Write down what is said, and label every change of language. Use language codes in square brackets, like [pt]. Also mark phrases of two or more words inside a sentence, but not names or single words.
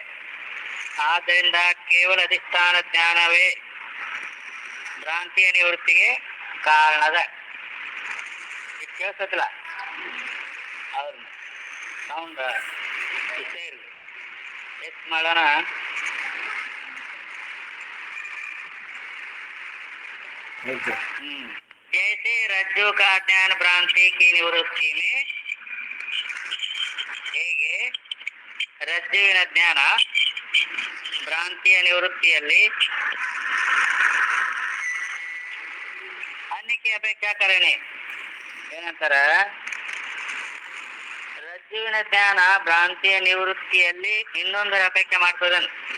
[kn] ಆದ್ದರಿಂದ ಕೇವಲ ಅಧಿಷ್ಠಾನ ಜ್ಞಾನವೇ ಭ್ರಾಂತಿಯ ನಿವೃತ್ತಿಗೆ ಕಾರಣದ. ಇದು ಕೇಳಿಸತ್ತಿಲ್ಲ ಅವ್ರನ್ನ ಸೌಂಡ್ ಇಷ್ಟ ಇರಲಿ. ಎಷ್ಟು ಮಾಡೋಣ. [hi] जैसे रज्जु का ज्ञान भ्रांति की निवृत्ति में [kn] ಹೇಗೆ ರಜ್ಜುವಿನ ಜ್ಞಾನ ಭ್ರಾಂತಿಯ ನಿವೃತ್ತಿಯಲ್ಲಿ ಅನ್ನಕ್ಕೆ ಅಪೇಕ್ಷಾ ಕರೇನೆ ಏನಂತಾರ, ರಜ್ಜುವಿನ ಜ್ಞಾನ ಭ್ರಾಂತಿಯ ನಿವೃತ್ತಿಯಲ್ಲಿ ಇನ್ನೊಂದರ ಅಪೇಕ್ಷೆ ಮಾಡ್ತದನ್.